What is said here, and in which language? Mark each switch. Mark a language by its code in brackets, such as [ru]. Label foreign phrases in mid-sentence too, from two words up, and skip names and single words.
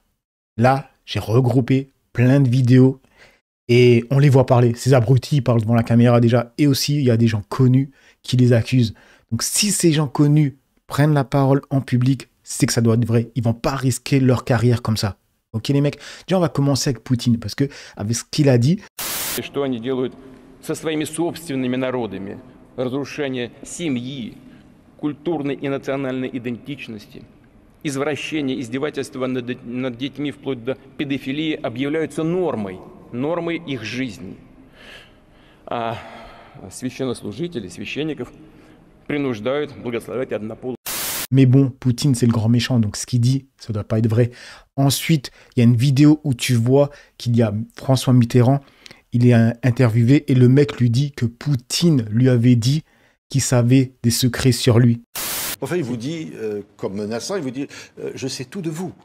[fr] Là, j'ai regroupé plein de vidéos et on les voit parler. Ces abrutis parlent devant la caméra déjà. Et aussi, il y a des gens connus qui les accusent. Donc si ces gens connus prennent la parole en public, c'est que ça doit être vrai. Ils vont pas risquer leur carrière comme ça. Ok les mecs, déjà on va commencer avec Poutine, parce que avec ce qu'il a dit... [ru] Что они делают со своими собственными народами? Разрушение семьи, культурной и национальной идентичности, извращение, издевательства над детьми вплоть до педофилии объявляются нормой их жизни. А священнослужители, священников принуждают благословлять однополых. [fr] Mais bon, Poutine, c'est le grand méchant, donc ce qu'il dit, ça doit pas être vrai. Ensuite, il y a une vidéo où tu vois qu'il y a François Mitterrand, il est interviewé et le mec lui dit que Poutine lui avait dit qu'il savait des secrets sur lui. Enfin, il vous dit, comme menaçant, il vous dit je sais tout de vous.